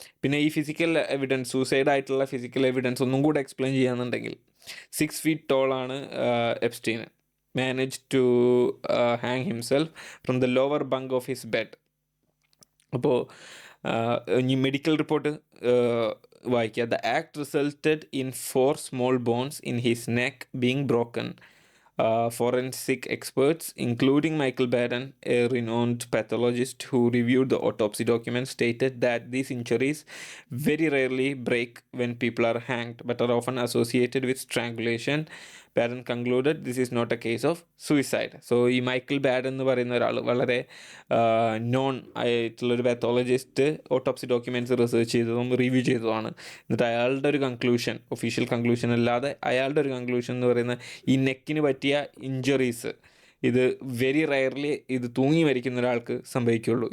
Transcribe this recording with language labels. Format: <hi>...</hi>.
<ml>പിന്നെ ഈ physical evidence, സൂസൈഡായിട്ടുള്ള physical evidence ഒന്നും കൂടെ explain ചെയ്യാന്നുണ്ടെങ്കിൽ 6 feet ടോളാണ് Epstein.</ml> <en>Manage to hang himself from the lower bunk of his bed.</en> <ml>അപ്പോൾ ഈ മെഡിക്കൽ റിപ്പോർട്ട് വായിക്കുക.</ml> <en>The act resulted in 4 small bones in his neck being broken. Forensic experts, including Michael Baden, a renowned pathologist who reviewed the autopsy documents, stated that these injuries very rarely break when people are hanged, but are often associated with strangulation. Baden concluded this is not a case of suicide.</en> <ml>So ഈ Michael Baden എന്ന് പറയുന്ന ഒരാൾ വളരെ non ആയിട്ടുള്ളൊരു pathologist, autopsy documents research ചെയ്തതും review ചെയ്തതുമാണ്. എന്നിട്ട് അയാളുടെ ഒരു കൺക്ലൂഷൻ, ഒഫീഷ്യൽ കൺക്ലൂഷൻ അല്ലാതെ അയാളുടെ ഒരു കൺക്ലൂഷൻ എന്ന് പറയുന്ന ഈ നെക്കിന് പറ്റിയ ഇഞ്ചറീസ്, ഇത് വെരി റയർലി ഇത് തൂങ്ങി മരിക്കുന്ന ഒരാൾക്ക് സംഭവിക്കുകയുള്ളൂ.</ml>